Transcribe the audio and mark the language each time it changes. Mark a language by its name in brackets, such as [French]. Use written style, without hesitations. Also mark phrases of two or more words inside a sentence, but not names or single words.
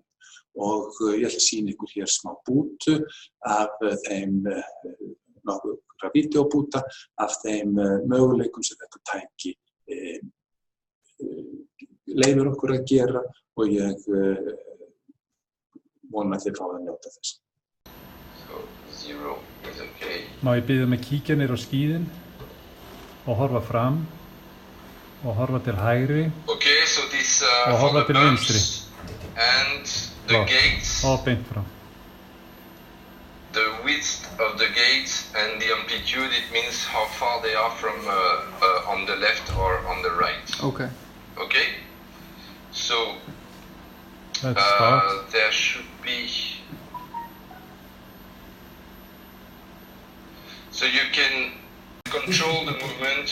[Icelandic] Og ég ætla að sýna ykkur hér smá bútu af þeim, nokkra vídeóbúta af þeim möguleikum sem þetta tæki leyfir okkur að gera og ég vona að þið fáið að njóta þess. [English] So, 0 is okay. [Icelandic] Má ég biðja að kíkja niður á skíðin og horfa fram og horfa til hægri [English] Okay, so this [Icelandic] og [English] for [Icelandic] horfa [English] the [Icelandic] til vinstri. [English] bumps and the gates, [Icelandic] Og beint fram. [English] the width of the gate and the amplitude, it means how far they are from on the left or on the right. Okay. Okay? So, Let's start. there should be... So you can control the movement.